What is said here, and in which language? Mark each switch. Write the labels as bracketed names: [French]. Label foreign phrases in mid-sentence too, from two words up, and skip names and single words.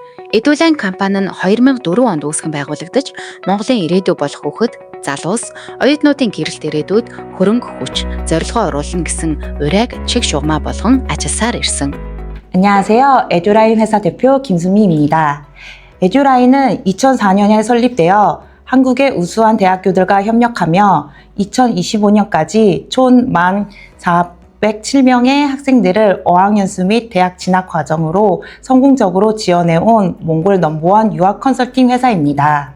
[Mongolian] Edulane компани нь 2004 онд үүсгэн байгуулагдаж, Монголын ирээдүй болох хүүхэд, залуус, оюутнуудын гэрэлт ирээдүйд хөрөнгө хүч, зорилгоо оруулна гэсэн урайг чиг шугамаа болгон ажилласаар ирсэн. [Korean] 안녕하세요. 에듀라인 회사 대표 김수미입니다. 에듀라인은 2004년에 설립되어 한국의 우수한 대학교들과 협력하며 2025년까지 총 1407명의 학생들을 어학연수 및 대학 진학 과정으로 성공적으로 지원해온 몽골 넘버원 유학 컨설팅 회사입니다.